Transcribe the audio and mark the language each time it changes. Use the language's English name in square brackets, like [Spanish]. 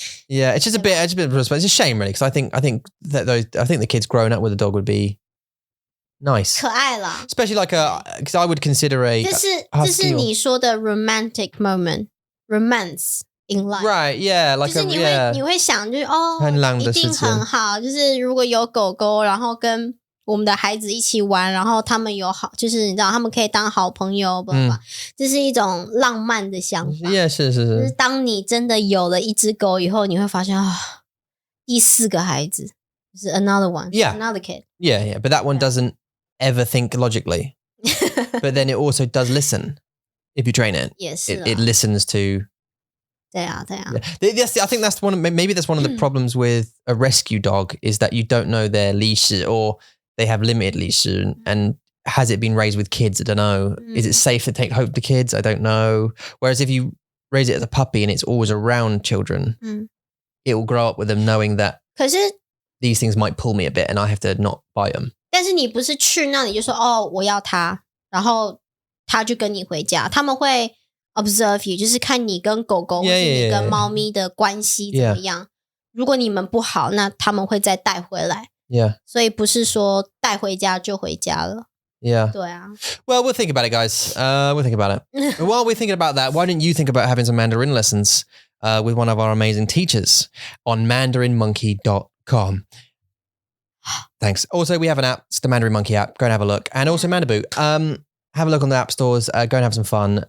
[English] Yeah, it's a bit of a it's a shame really because I think the kids growing up with a dog would be nice. [Chinese] 可爱啦。 [English] Especially like because I would consider a [Chinese] 这是你说的 [English] romantic moment, romance in life. Right, yeah, like [Chinese] 就是你会想就是一定很好，就是如果有狗狗，然后跟我们的孩子一起玩，然后他们有好，就是你知道他们可以当好朋友，这是一种浪漫的想法。是。就是当你真的有了一只狗以后，你会发现第4个孩子就是 [English] another one, another kid. Yeah, but that one doesn't ever think logically. But then it also does listen if you train it. [Chinese] 也是 [English] it listens to. [Chinese] 对啊。 [English] I think that's maybe that's one of the problems with a rescue dog is that you don't know their leash or they have limited leash and has it been raised with kids? I don't know. Is it safe to take home to kids? I don't know. Whereas if you raise it as a puppy and it's always around children, it will grow up with them knowing that [Chinese] 可是 [English] these things might pull me a bit and I have to not bite them. [Chinese] 但是你不是去那里就说我要它，然后它就跟你回家，他们会 [English] observe you， [Chinese] 就是看你跟狗狗或是你跟猫咪的关系怎么样。如果你们不好，那他们会再带回来。 [English] Yeah. [Chinese] 所以不是说带回家就回家了。 [English] Yeah. [Chinese] 对啊。 [English] Well, we'll think about it, guys. We'll think about it. While we're thinking about that, why don't you think about having some Mandarin lessons with one of our amazing teachers on mandarinmonkey.com. Thanks. Also, we have an app. It's the Mandarin Monkey app. Go and have a look. And also Mandaboo. Have a look on the app stores. Go and have some fun.